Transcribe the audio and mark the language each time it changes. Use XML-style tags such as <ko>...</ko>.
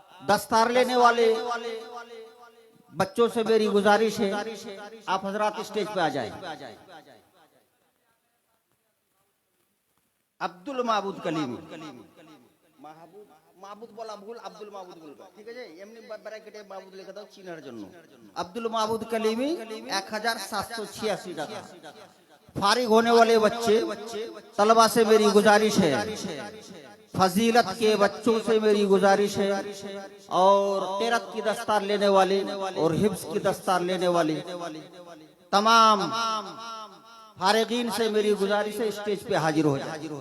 <hi>दस्तार लेने वाले बच्चों से मेरी गुजारिश है आप हजरात स्टेज पे आ जाएं।</hi> <bn>আব্দুল মাহবুদ কলিমি, মাহবুদ বলা ভুল, আব্দুল মাহবুদ বলবে, ঠিক আছে? এমনি ব্র্যাকেটে মাহবুদ লিখে দাও চিনার জন্য। আব্দুল মাহবুদ কলিমি 1786 টাকা।</bn> <hi>फारिग होने वाले बच्चे तलबा से मेरी गुजारिश है, फजीलत के बच्चों से मेरी गुजारिश है, और क़िरात की दस्तार लेने वाले और हिफ्ज़ की दस्तार लेने वाले तमाम फारिगीन से मेरी गुजारिश है स्टेज पे हाजिर हो जाए।</hi>